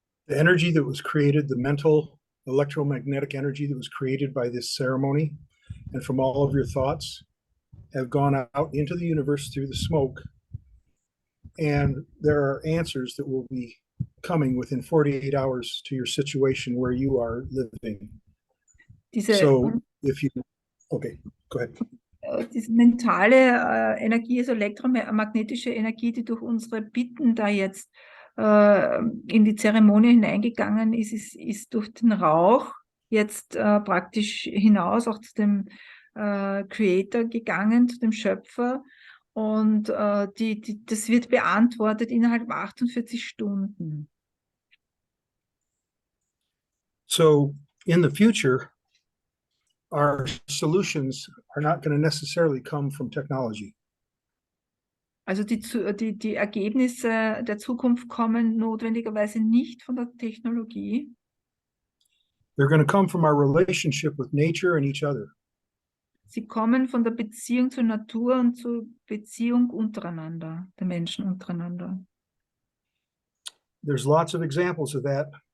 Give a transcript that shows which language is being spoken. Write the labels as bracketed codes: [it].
[en] the energy that was created, the mental electromagnetic energy that was created by this ceremony and from all of your thoughts have gone out into the universe through the smoke. And there are answers that will be coming within 48 hours to your situation where you are living. So if you, okay, go ahead. [de] Diese mentale Energie, also elektromagnetische Energie, die durch unsere Bitten da jetzt in die Zeremonie hineingegangen ist, ist durch den Rauch jetzt praktisch hinaus auch zu dem Creator gegangen, zu dem Schöpfer. Und das wird beantwortet innerhalb 48 Stunden. [en] So in the future, our solutions are not going to necessarily come from technology. [de] Also die Ergebnisse der Zukunft kommen notwendigerweise nicht von der Technologie. [en] They're going to come from our relationship with nature and each other. [de] Sie kommen von der Beziehung zur Natur und zur Beziehung untereinander, der Menschen untereinander. [en] There's lots of examples of that.